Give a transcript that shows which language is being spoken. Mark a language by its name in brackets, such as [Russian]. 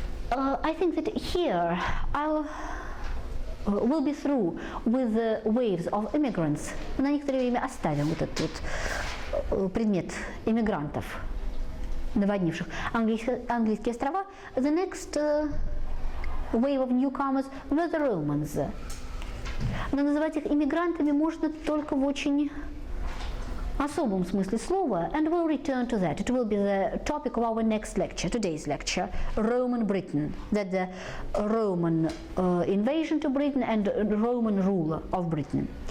[English] I think that here I will be through with the waves of immigrants. [Russian] На некоторое время оставим вот этот вот предмет иммигрантов, наводнивших английские острова. [English] The next wave of newcomers were the Romans. [Russian] Но называть их иммигрантами можно только в очень особом смысле слова, [English] and we'll return to that. It will be the topic of our next lecture, today's lecture, Roman Britain, that the Roman invasion to Britain and Roman rule of Britain.